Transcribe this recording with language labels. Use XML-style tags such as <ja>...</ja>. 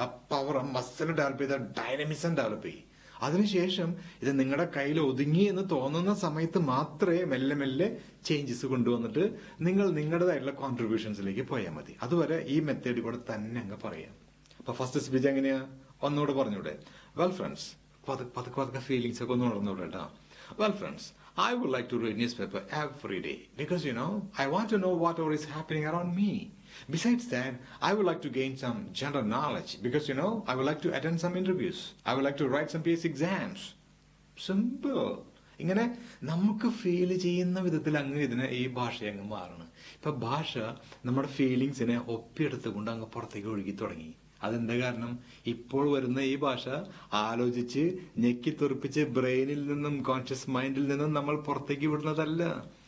<ml>ആ പവർ ആ muscle develop ചെയ്ത ഡൈനമിസം ഡെവലപ്പ് ചെയ്യും. അതിനുശേഷം ഇത് നിങ്ങളുടെ കയ്യിൽ ഒതുങ്ങി എന്ന് തോന്നുന്ന സമയത്ത് മാത്രമേ മെല്ലെ മെല്ലെ ചേഞ്ചസ് കൊണ്ടുവന്നിട്ട് നിങ്ങൾ നിങ്ങളുടേതായിട്ടുള്ള കോൺട്രിബ്യൂഷൻസിലേക്ക് പോയാൽ മതി. അതുവരെ ഈ മെത്തേഡിൽ കൂടെ തന്നെ അങ്ങ് പറയാം. അപ്പൊ ഫസ്റ്റ് സ്പീച്ച് എങ്ങനെയാ ഒന്നുകൂടെ പറഞ്ഞൂടെ? വെൽ ഫ്രണ്ട്സ്, പതുക്കെ ഫീലിംഗ്സ് ഒക്കെ ഒന്ന് ഉണർന്നൂടെ കേട്ടോ.</ml> <en>Well friends, I would like to read newspaper every day because I want to know whatever is happening around me. Besides that, I would like to gain some general knowledge because I would like to attend some interviews. I would like to write some PSC exams. Simple.</en> <ml>ഇങ്ങനെ നമുക്ക് feel ചെയ്യുന്ന വിധത്തിൽ അങ്ങ് ഈ ഭാഷ അങ്ങ് മാറണം. ഇപ്പൊ ഭാഷ നമ്മുടെ ഫീലിങ്സിനെ ഒപ്പിയെടുത്തുകൊണ്ട് അങ്ങ് പുറത്തേക്ക് ഒഴുകി തുടങ്ങി. അതെന്താ കാരണം? ഇപ്പോൾ വരുന്ന ഈ ഭാഷ ആലോചിച്ച് ഞെക്കിത്തെറിപ്പിച്ച് ബ്രെയിനിൽ നിന്നും കോൺഷ്യസ് മൈൻഡിൽ നിന്നും നമ്മൾ പുറത്തേക്ക് വിടുന്നതല്ല.</ml>